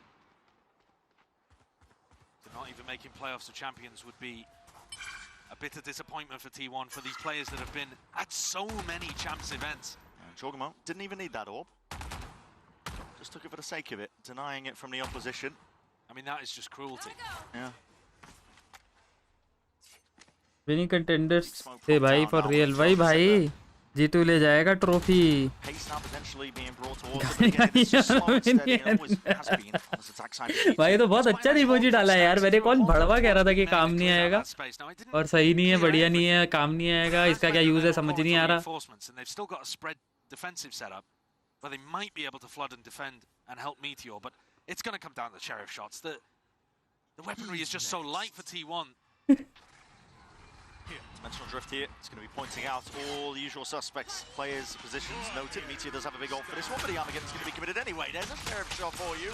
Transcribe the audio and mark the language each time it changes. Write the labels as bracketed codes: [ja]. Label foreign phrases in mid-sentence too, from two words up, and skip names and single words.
[en] To not even making playoffs or champions would be a bit of disappointment for T1, for these players that have been at so many champs events. And Jorgamo didn't even need that orb. Just took it for the sake of it, denying it from the opposition. I mean, that is just cruelty. Yeah. Winning contenders [hi] से भाई [en] for real [hi] भाई भाई G2 ले जाएगा ट्रॉफी. भाई तो बहुत अच्छा इमोजी डाला है यार. मैंने कौन भड़वा कह रहा था कि काम नहीं आएगा और सही नहीं है, बढ़िया नहीं है, काम नहीं आएगा, इसका क्या यूज है समझ नहीं आ रहा. [en] Where they might be able to flood and defend and help Meteor, but it's going to come down to sheriff shots. The weaponry is just so light for T1. Dimensional drift here. It's going to be pointing out all the usual suspects, players, positions noted. Meteor does have a big ult for this one, but the Armageddon's going to be committed anyway. There's a sheriff shot for you.